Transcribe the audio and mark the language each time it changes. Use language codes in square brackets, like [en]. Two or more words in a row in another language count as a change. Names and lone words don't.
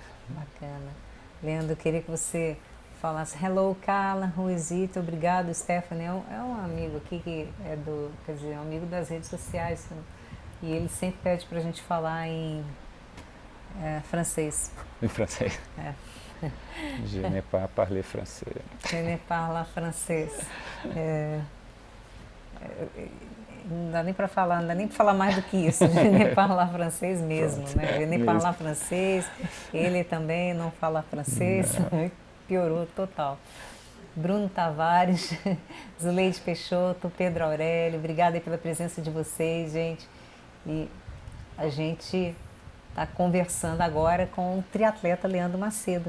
[pt] Bacana. Leandro, eu queria que você falasse hello, Carla, Ruizito, obrigado, Stephanie. É um amigo aqui que quer dizer, é um amigo das redes sociais. E ele sempre pede para a gente falar em francês. Em francês? [fr] Je n'ai pas parlé français. Je n'ai pas francês. [pt] Não dá nem para falar, não dá nem para falar mais do que isso. [fr] Je n'ai pas [pt] francês mesmo, né? [fr] Je n'ai pas francês. [pt] Ele também não fala francês. Piorou total. Bruno Tavares, Zuleide Peixoto, Pedro Aurélio, obrigada aí pela presença de vocês, gente. E a gente está conversando agora com o triatleta Leandro Macedo.